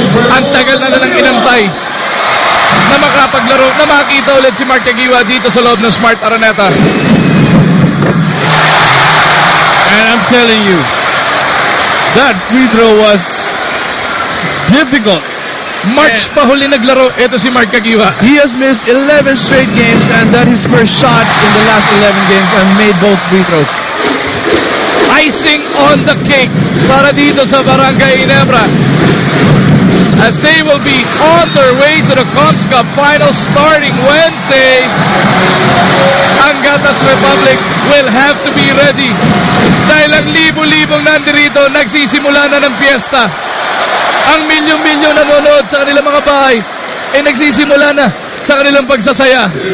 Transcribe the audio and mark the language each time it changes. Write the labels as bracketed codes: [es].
[tl] Ang tagal na lang inantay na makapaglaro, na makita ulit si Mark Kagiwa dito sa loob ng Smart Araneta. [en] And I'm telling you, that free throw was difficult. [tl] March pa huli naglaro, ito si Mark Kagiwa. [en] He has missed 11 straight games, and that his first shot in the last 11 games, and made both free throws. Icing on the cake [tl] para dito sa [en] Barangay Ginebra, as they will be on their way to the Comps Cup Finals starting Wednesday. [tl] Ang Gatas Republic [en] will have to be ready [tl] dahil ang libo-libong nandirito nagsisimula na ng piyesta. Ang milyon-milyon nanonood sa kanilang mga bahay ay nagsisimula na sa kanilang pagsasaya.